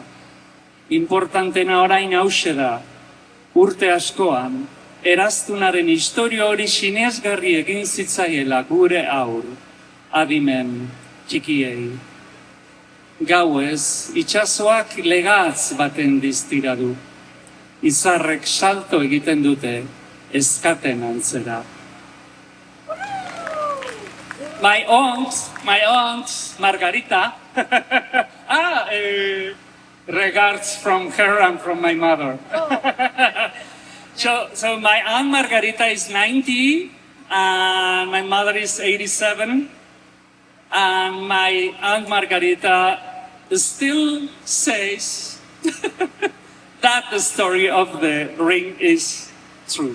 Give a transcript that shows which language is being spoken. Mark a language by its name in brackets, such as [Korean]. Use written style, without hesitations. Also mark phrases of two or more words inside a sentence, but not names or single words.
[Basque] Importantena orain hause da, urte askoan, eraztunaren historia hori sinesgarri egin zitzaiela gure aur, adimen txikiei. Gauez, itxasoak legatz baten diztira du. Izarrek salto egiten dute ezkaten antzera. [English] My aunt, Margarita, regards from her and from my mother. So my aunt Margarita is 90, and my mother is 87, and my aunt Margarita still says that the story of the ring is true.